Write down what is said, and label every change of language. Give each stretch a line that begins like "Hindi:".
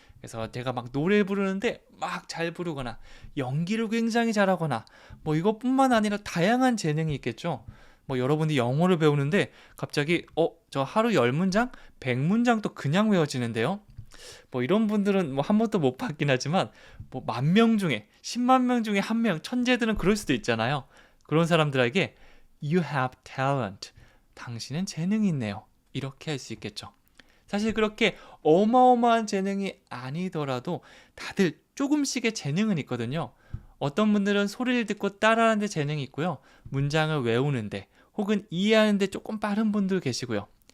Korean: 그래서 제가 막 노래 부르는데 막 잘 부르거나 연기를 굉장히 잘하거나 뭐 이것뿐만 아니라 다양한 재능이 있겠죠. 뭐 여러분들이 영어를 배우는데 갑자기 저 하루 10문장, 100문장도 그냥 외워지는데요. 뭐 이런 분들은 뭐 한 번도 못 봤긴 하지만 뭐 10,000명 중에 10만 명 중에 한 명 천재들은 그럴 수도 있잖아요.
English: 그런 사람들에게 You have talent.
Korean: 당신은 재능이 있네요. 이렇게 할 수 있겠죠. 사실 그렇게 어마어마한 재능이 아니더라도 다들 조금씩의 재능은 있거든요. 어떤 분들은 소리를 듣고 따라하는데 재능이 있고요. 문장을 외우는데 혹은 이해하는데 조금 빠른 분들 계시고요.